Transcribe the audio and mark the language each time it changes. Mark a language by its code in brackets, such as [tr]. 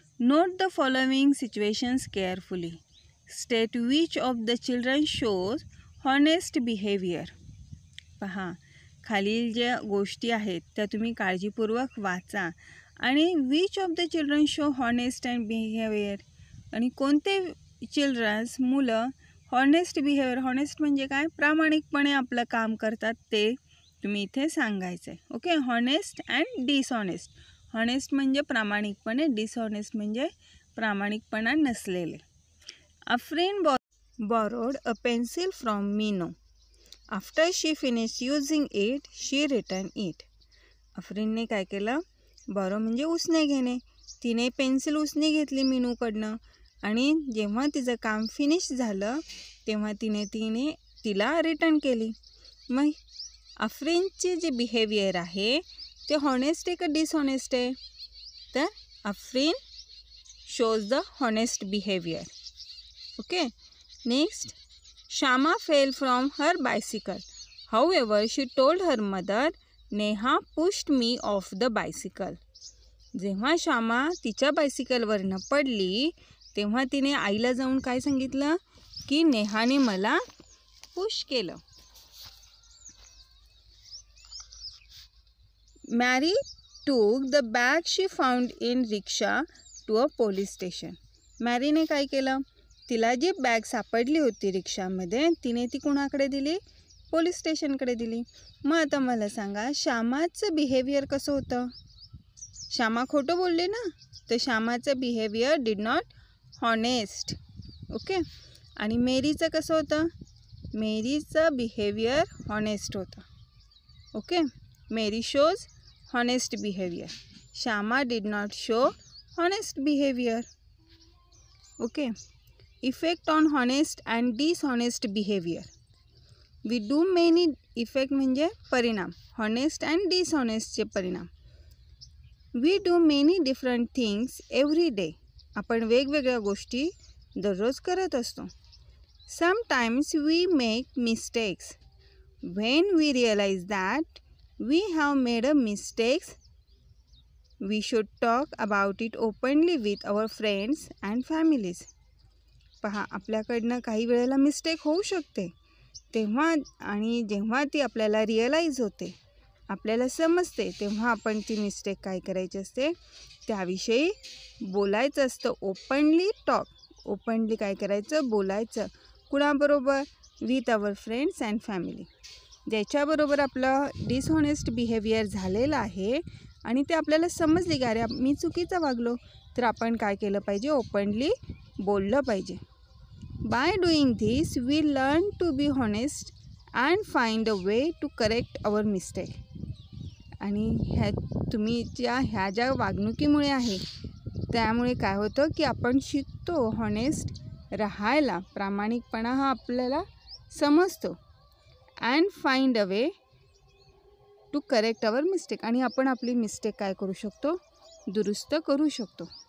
[en] Note the following situations carefully. State which of the children shows honest behavior. [mr] पहा, खालील ज्या गोष्टी आहेत त्या तुम्ही काळजीपूर्वक वाचा आणि [en] which of the children show honest and behaviour, [mr] आणि कोणते चिल्ड्रन्स मुलं हॉनेस्ट बिहेवियर, हॉनेस्ट म्हणजे काय, प्रामाणिकपणे आपलं काम करतात ते तुम्ही इथे सांगायचं आहे. Okay, honest and dishonest. Honest म्हणजे प्रामाणिकपणे, डिसऑनेस्ट म्हणजे प्रामाणिकपणा नसलेले. [en] Afreen borrowed a pencil from Mino. After she finished using it, she returned it. [mr] अफ्रीनने काय केलं, बॉरो म्हणजे उसने घेणे, तिने पेन्सिल उसने घेतली मीनूकडनं आणि जेव्हा तिचं काम फिनिश झालं तेव्हा तिने तिला रिटर्न केली. मग अफ्रीनचे जे बिहेवियर आहे ते हॉनेस्ट आहे का डिसऑनेस्ट आहे, तर Afreen [en] Shows the honest behaviour. Okay, next, Shama fell from her bicycle. However, she told her mother, Neha pushed me off the bicycle. [mr] जेव्हा श्यामा तिच्या बायसिकलवरनं पडली तेव्हा तिने आईला जाऊन काय सांगितलं की नेहाने मला पुश केलं. [en] Mary took the bag she found in rickshaw to a police station. [mr] Marine काय केलं, तिला जी बॅग सापडली होती रिक्षामध्ये तिने ती कुणाकडे दिली, पोलीस स्टेशनकडे दिली. मग आता मला सांगा श्यामाचं बिहेवियर कसं होतं, श्यामा खोटं बोलले ना, तर श्यामाचं behaviour [en] Did not honest. [mr] Okay, आणि मेरीचं कसं होतं, मेरीचं बिहेवियर हॉनेस्ट होतं. [en] Okay, Mary shows honest behaviour, Shyama did not show honest behaviour. Okay, effect on honest and dishonest behaviour. We do many, [mr] effect म्हणजे परिणाम, हॉनेस्ट अँड डिसऑनेस्टचे परिणाम. [en] We do many different things every day. [mr] आपण वेगवेगळ्या गोष्टी दररोज करत असतो. [en] Sometimes we make mistakes. When we realise that we have made a mistakes we should talk about it openly with our friends and families. [mr] पहा, आपल्याकडनं काही वेळेला मिस्टेक होऊ शकते तेव्हा, आणि जेव्हा ती आपल्याला रिअलाईज होते, आपल्याला समजते, तेव्हा आपण ती मिस्टेक काय करायची असते, त्याविषयी बोलायचं असतं. ओपनली टॉक, ओपनली काय करायचं, बोलायचं. कुणाबरोबर, [en] With our friends and family. [mr] ज्याच्याबरोबर आपलं डिसऑनेस्ट बिहेवियर झालेलं आहे आणि ते आपल्याला समजले की अरे मी चुकीचं वागलो, तर आपण काय केलं पाहिजे, ओपनली बोललं पाहिजे. [en] By doing this, we learn to be honest and find a way to correct our mistake. [mr] आणि ह्या ज्या वागणुकीमुळे आहे त्यामुळे काय होतं की आपण शिकतो हॉनेस्ट राहायला, प्रामाणिकपणा हा आपल्याला समजतो. [en] and find a way to correct our mistake, [mr] आणि आपण आपली मिस्टेक काय करू शकतो, दुरुस्त करू शकतो.